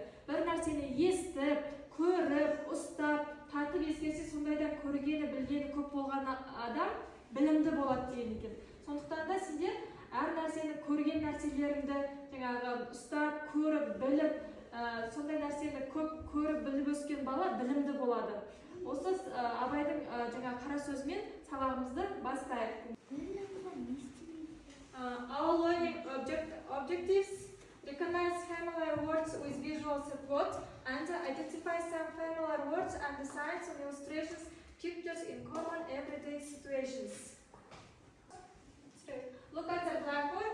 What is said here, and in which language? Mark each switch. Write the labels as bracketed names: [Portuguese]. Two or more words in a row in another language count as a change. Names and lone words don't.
[Kazakh] Бір нәрсені естіп, көріп, ұстап, татып ескерсе, сондайдан көргені, білгені көп болған адам білімді болады деген екен. Сондықтан да сіздер әр нәрсені, көрген нәрселеріңді жаңағы ұстап, көріп, біліп, сондай нәрсені көп көріп, біліп өскен бала білімді болады. Осы Абайдың жаңағы қара сөзімен сабағымызды бастайық. [English] Our learning objectives: recognize familiar words with visual support and identify some familiar words and the signs and illustrations, pictures in common everyday situations. Look at the blackboard.